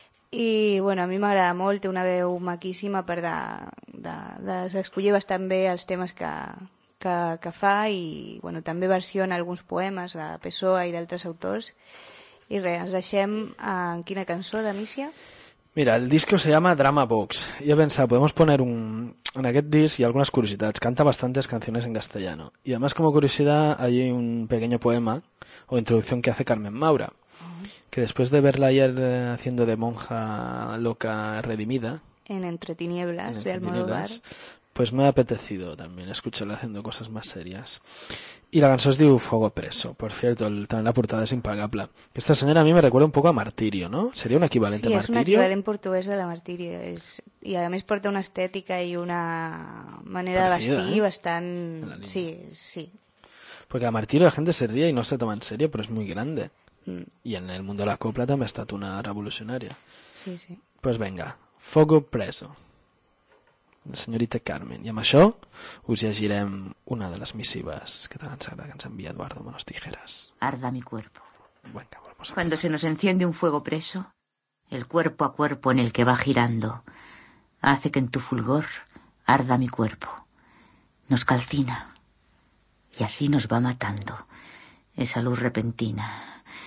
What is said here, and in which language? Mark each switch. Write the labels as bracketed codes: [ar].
[ca] I bueno, a mi m'agrada molt, té una veu maquíssima per de escollir bastant bé els temes que fa i bueno, també versiona alguns poemes de Pessoa i d'altres autors. I res, ens deixem en quina cançó de Mísia? [es] Mira, el disco se llama Drama Box. Yo pensaba, podemos poner un... [ca] En aquest disc hi ha algunes curiositats. [es] Canta bastantes canciones en castellano. Y además, como curiosidad, hay un pequeño poema o introducción que hace Carmen Maura. Que después de verla ayer haciendo de monja loca redimida... En Entre tinieblas, de Almodóvar. Pues me ha apetecido también escucharla haciendo cosas más serias. Y la canción es de Fuego Preso, por cierto, también la portada es impagable. Esta señora a mí me recuerda un poco a Martirio, ¿no? ¿Sería un equivalente sí, a Martirio? Sí, es un equivalente portugués de la Martirio. Y además [ca] porta [es] una estética y una manera parecida, de vestir ¿eh? Bastante... Sí, sí. Porque a Martirio la gente se ríe y no se toma en serio, pero es muy grande. Y en el mundo de la copla también ha estado una revolucionaria. Sí, sí. Pues venga, Fuego Preso. [ca] Senyorita Carmen, i amb això us llegirem una de les missives que tant ens agrada que ens envia Eduardo Manos Tijeras. [es] Arda mi cuerpo. Venga, cuando se nos enciende un fuego preso, el cuerpo a cuerpo en el que va girando hace que en tu fulgor arda mi cuerpo. Nos calcina y así nos va matando esa luz repentina.